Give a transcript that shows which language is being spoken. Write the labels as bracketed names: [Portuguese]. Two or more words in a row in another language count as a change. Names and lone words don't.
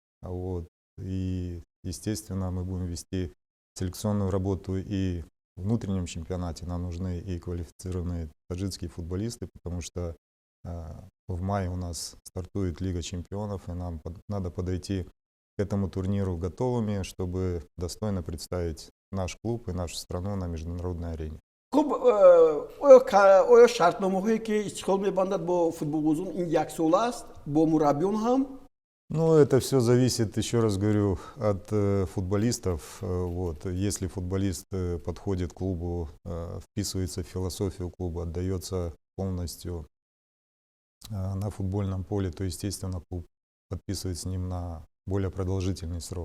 [Russian] И, естественно, мы будем вести селекционную работу и в внутреннем чемпионате. Нам нужны и квалифицированные таджикские футболисты, потому что в мае у нас стартует Лига чемпионов, и нам надо подойти к этому турниру готовыми, чтобы достойно представить наш клуб и нашу страну на международной арене. [Tajik] خب آیا شرطنامه‌هایی که استقلال می‌بندد با فوتبالبازان این یک سال است با مربیان هم؟ [Russian] Ну, это все зависит, еще раз говорю, от футболистов. Вот. Если футболист подходит к клубу, вписывается в философию клуба, отдается полностью на футбольном поле, то, естественно, клуб подписывает с ним на более продолжительный срок.